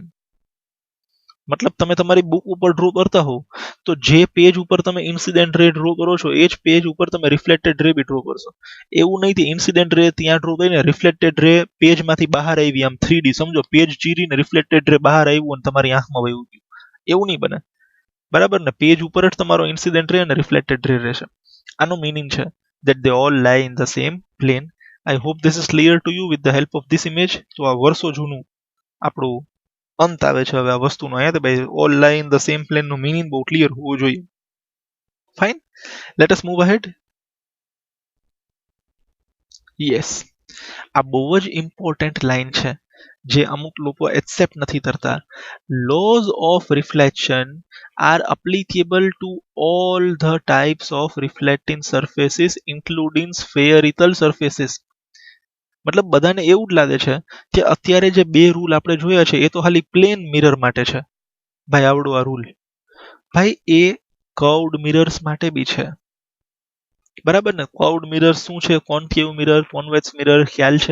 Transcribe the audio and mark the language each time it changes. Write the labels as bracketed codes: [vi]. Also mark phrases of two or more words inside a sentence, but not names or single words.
[gu] મતલબ તમે તમારી બુક ઉપર ડ્રો કરતા હો, તો જે પેજ ઉપર તમે [en] incident ray draw [gu] કરો છો એ જ પેજ ઉપર તમે [en] reflected ray [gu] બી ડ્રો કરશો. એવું નહીં કે [en] incident ray [gu] ત્યાં ડ્રો કરીને [en] reflected ray [gu] પેજમાંથી બહાર આવી, આમ 3D સમજો, પેજ ચીરીને [en] reflected ray [gu] બહાર આવ્યું અને તમારી આંખમાં વયું ગયું, એવું નહીં બને. બરાબર ને? પેજ ઉપર જ તમારો [en] incident ray [gu] અને [en] reflected ray [gu] રહેશે. આનો મીનિંગ છે [en] that they all lie in the same plane. I hope this is clear to you with the help of this image. [gu] તો આ વર્ષો જૂનું આપણું અંત આવે છે હવે આ વસ્તુનો. અહીંયા તો ભાઈ [en] all lie in the same plane [gu] નો મીનિંગ બહુ ક્લિયર હોવો જોઈએ. [en] fine, let us move ahead. yes, [gu] આ બહુ જ [en] important line [gu] છે. જે અમુક લોકો એક્સેપ્ટ નથી કરતા. [en] Laws of reflection are applicable to all the types of reflecting surfaces including spherical surfaces. [gu] મતલબ બધાને એવું જ લાગે છે કે અત્યારે જે બે રૂલ આપણે જોયા છે એ તો ખાલી [en] plane mirror [gu] માટે છે. ભાઈ આવડો આ રૂલ, ભાઈ એ [en] curved mirrors [gu] માટે બી છે. બરાબર ને? [en] curved mirror [gu] શું છે, [en] concave mirror, convex mirror [gu] ખ્યાલ છે.